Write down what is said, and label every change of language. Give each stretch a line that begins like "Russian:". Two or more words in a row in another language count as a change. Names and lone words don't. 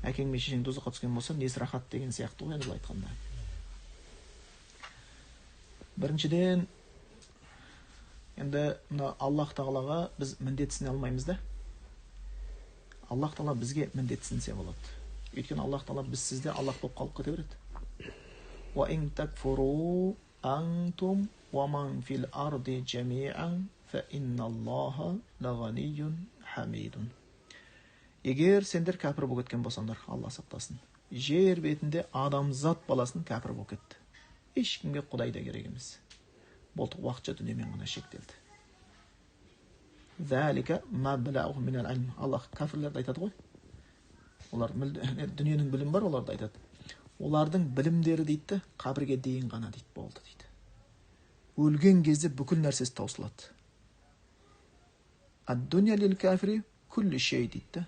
Kazakh: әкең мен шешең тозаққа түскен болса несі рахат деген сияқты ғой енді былай айтқанда. Біріншіден, енді мына Аллах тағалаға біз міндетсіне алмаймыз да. Аллах тағала бізге міндетсінсе болады. Өйткені Аллах тағала біз сізде Аллах болып қалып кете береді.
Arabic: وإن تكفروا أنتم ومن في الأرض جميعا فإن الله لغني حميد.
Kazakh: Егер сендер кәпір болып кеткен болсаңдар, Алла сақтасын. Жер бетінде адамзат баласын кәпір болып кетті. Ешкімге Құдай да керек емес. Болды, уақытша дүниемен ғана шектелді.
Arabic: ذلك مبلغ من العلم.
Kazakh: Аллах кәфірлерді айтады ғой. Олар дүниенің білімі бар, оларды айтады. Олардың білімдері дейді, қабірге дейін ғана дейді, болды дейді. Өлген кезде бүкіл нәрсесі таусылады.
Arabic: الدنيا للكافر كل شيء дейді.